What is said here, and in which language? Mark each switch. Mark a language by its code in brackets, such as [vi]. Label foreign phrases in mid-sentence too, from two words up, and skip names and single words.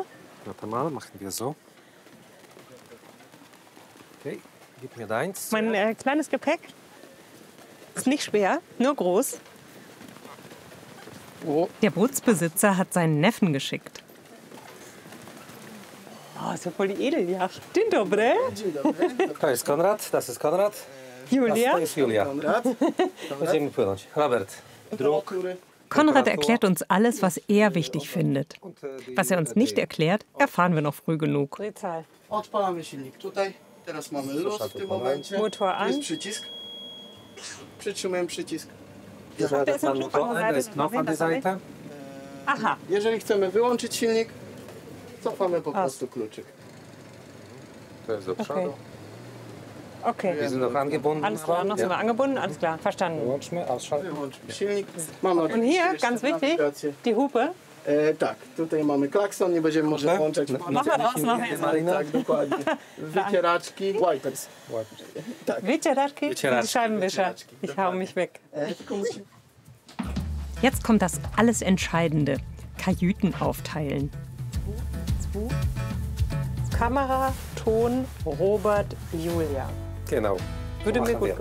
[de] Warte mal, machen wir so. Okay, gib mir deins. Mein kleines Gepäck ist nicht schwer, nur groß. Der Bootsbesitzer hat seinen Neffen geschickt. Oh, ist ja voll die Edeljacht. [pl] Dzień dobry. To jest Konrad, [de] das ist Konrad. Julia. [pl] To jest Julia. Będziemy płynąć. Robert. Druk. [de] Konrad erklärt uns alles, was er wichtig findet. Was er uns nicht erklärt, erfahren wir noch früh genug. Drehzahl. [pl] Odpalamy silnik tutaj. Teraz mamy luz w tym momencie. [de] Motor [pl] Tu [de] an. [pl] jest przycisk. Przytrzymujemy przycisk. To jest [de] Knopf an der Seite. Aha. [pl] Jeżeli chcemy wyłączyć silnik, cofamy po prostu kluczyk. To jest do przodu. [de] Okay. Wir sind noch angebunden. Alles klar, noch sind wir angebunden, alles klar, verstanden. [pl] Wyłączmy, ausschalten. Wyłączmy silnik. Mamy [de] Und hier, ganz wichtig, die Hupe. [pl] Tak, tutaj mamy klakson, nie będziemy może włączać. [de] Machen wir draus nachher. [pl] Tak, dokładnie. Wycieraczki. Wipers. Wycieraczki, [de] die Scheibenwischer. Ich hau mich weg. Jetzt kommt das alles Entscheidende. Kajüten aufteilen. Kamera, Ton, Robert, Julia. Genau. Würde mir machen gut